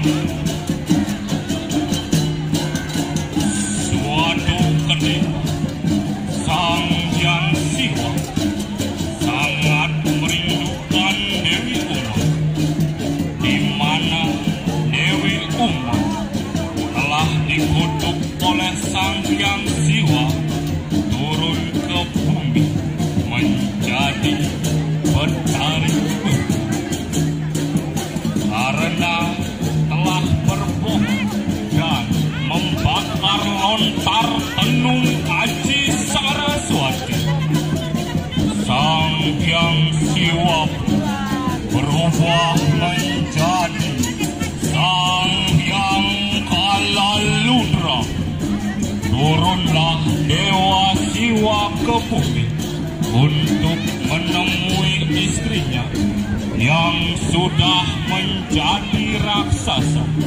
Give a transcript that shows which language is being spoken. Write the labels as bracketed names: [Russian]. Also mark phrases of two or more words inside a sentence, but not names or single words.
[Indonesian] Sang Yang Siwa sangat merindukan Dewi Uma, di mana Dewi Uma telah dikutuk oleh Sang Yang Siwa turun ke bumi menjadi petari karena telah berbohong dan membakar lontar tenung Aji Saraswati. Sang Yang Siwa berubah menjadi Sang Yang Kalaludra. Turunlah Dewa Siwa ke bumi untuk menemui istrinya yang sudah menjadi raksasa.